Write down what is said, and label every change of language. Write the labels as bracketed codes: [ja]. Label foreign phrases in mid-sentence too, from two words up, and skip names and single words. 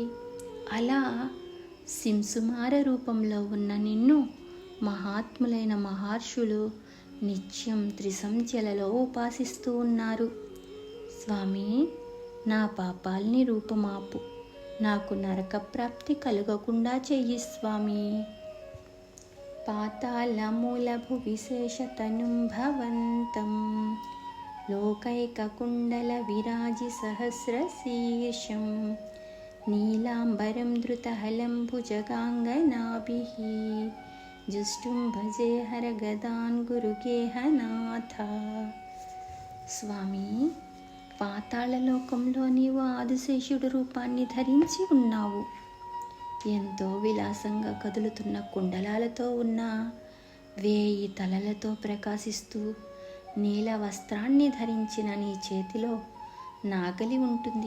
[te] అలా సింసుమార రూపంలో ఉన్న నిన్ను మహాత్ములైన మహర్షులు నిత్యం త్రిసంధ్యలలో ఉపాసిస్తూ ఉన్నారు. స్వామి, నా పాపాల్ని రూపుమాపు, నాకు నరక ప్రాప్తి కలుగకుండా చెయ్యి స్వామి. [sa] పాతాళమూలభు విశేషతనుం భవంతం लोकैककुण्डलविराजिसहस्रशीर्षं नीलाम्बरं धृतहलं भुजगाङ्गनाभिः जुष्टुं भजे हरगदान् गुरुगेहनाथ. [te] స్వామి, పాతాళలోకంలో నీవు ఆదిశేషుడు రూపాన్ని ధరించి ఉన్నావు. ఎంతో విలాసంగా కదులుతున్న కుండలాలతో ఉన్న 1000 తలలతో ప్రకాశిస్తూ నీల వస్త్రాన్ని ధరించిన నీ చేతిలో నాగలి ఉంటుంది.